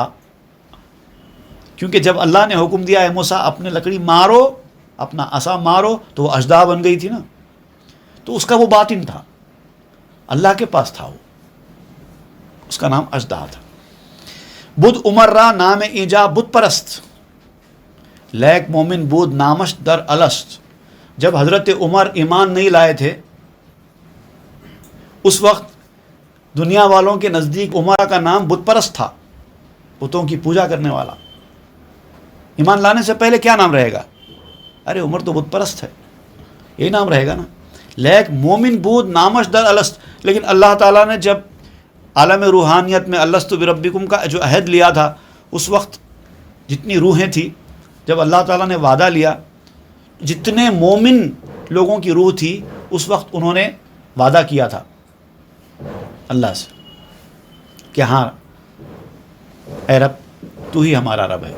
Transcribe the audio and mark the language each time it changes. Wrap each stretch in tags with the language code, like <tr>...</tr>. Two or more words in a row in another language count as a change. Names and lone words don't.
<ur>کیونکہ جب اللہ نے حکم دیا ہے موسیٰ اپنے لکڑی مارو، اپنا عصا مارو، تو وہ اژدہا بن گئی تھی نا. تو اس کا وہ باطن تھا، اللہ کے پاس تھا، وہ اس کا نام اژدہا تھا.</ur> <fa>بدھ عمر را نام ایجا بت پرست، لیک مومن بود نامش در الست.</fa> <ur>جب حضرت عمر ایمان نہیں لائے تھے، اس وقت دنیا والوں کے نزدیک عمر کا نام بت پرست تھا، بتوں کی پوجا کرنے والا. ایمان لانے سے پہلے کیا نام رہے گا؟ ارے عمر تو بت پرست ہے، یہی نام رہے گا نا.</ur> <fa>لیک مومن بود نامش در الست.</fa> <ur>لیکن اللہ تعالیٰ نے جب عالم روحانیت میں</ur> <ar>الستو بربکم</ar> <ur>کا جو عہد لیا تھا، اس وقت جتنی روحیں تھیں، جب اللہ تعالیٰ نے وعدہ لیا، جتنے مومن لوگوں کی روح تھی اس وقت انہوں نے وعدہ کیا تھا اللہ سے کہ ہاں اے رب تو ہی ہمارا رب ہے.</ur>